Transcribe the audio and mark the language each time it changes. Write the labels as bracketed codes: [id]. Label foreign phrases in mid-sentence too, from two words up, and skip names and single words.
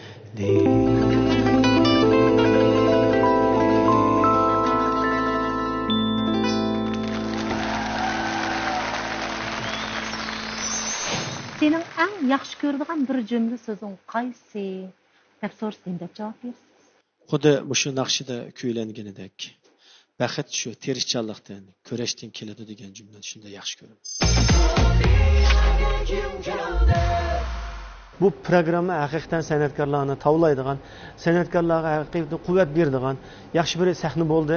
[crh] Senin en yaxşı gördüğün bir cümle sözün qaysi? Dep sorsam dep cevap bersiz. [uz] Xuddi mushu naqshida kuylanganidek baxt shu tirishchanlikdan, kurashdan keladi degan jumlani shunda yaxshi ko'raman. Bu programma haqiqatan san'atkorlarni tavlaydigan, san'atkorlarga haqiqatan quvvat beradigan yaxshi bir sahna bo'ldi.